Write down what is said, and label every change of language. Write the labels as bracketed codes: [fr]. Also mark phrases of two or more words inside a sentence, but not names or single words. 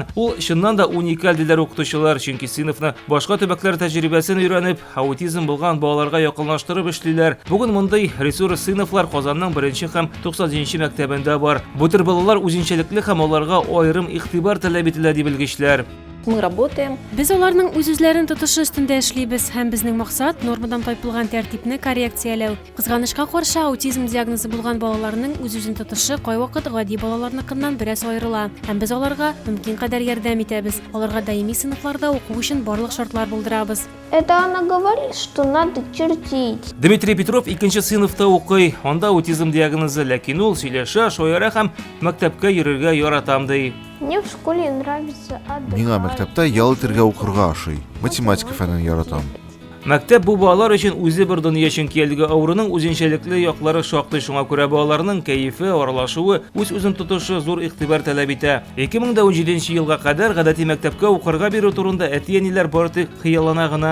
[tt] Ул чыннан да уникаль диләр укытучылар, чөнки сыйныфны башка төбәкләр тәҗрибәсен өйрәнеп, аутизм булган балаларга якынлаштырып эшлиләр. Бүген мондый ресурс сыйныфлар Казанның 1-нче һәм 97-нче мәктәбендә бар. Бу төр балалар үзенчәлекле һәм аларга аерым игътибар таләп ителә дип белгечләр. [ru] Мы работаем. [tt] Без аларның үз-үзләрен тотышы өстендә эшлибез һәм безнең максат нормадан тайпылган тәртипне коррекцияләү. Кызганычка каршы аутизм диагнозы булган балаларның үз-үзен тотышы кайвакыт гади балаларныкыннан бераз аерыла. Һәм без аларга мөмкин кадәр ярдәм итәбез. Аларга даими сыйныфларда уку өчен барлык шартлар булдырабыз. [ru] Это она говорит, что надо чертить. [tt] Дмитрий Петров 2-нче сыйныфта укый. Анда аутизм диагнозы, ләкин ул сөйләшә, шаяра һәм мәктәпкә йөрергә яратам ди. [ru] Мне в школе нравится ада. [tt] Миңа мәктәптә ял итәргә укырга ашый. Математика фәнен яратам. Мәктәп бу балалар өчен үзе бер дөнья, чөнки әлеге авыруның үзенчәлекле яклары шактый. Шуңа күрә балаларның кәефе, аралашуы, үз-үзен тотышы зур игътибар таләп итә. 2017 елга кадәр гадәти мәктәпкә укырга бирү турында әти-әниләр бары тик хыяллана гына.